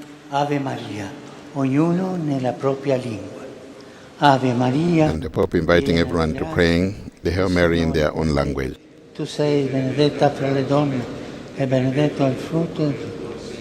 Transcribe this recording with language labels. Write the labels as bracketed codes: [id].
[it] Ave Maria, ognuno nella propria lingua. Ave Maria. [en] And the Pope inviting everyone to praying the Hail Mary in their own language. [it] Tu sei benedetta fra le donne e benedetto è il frutto del tuo.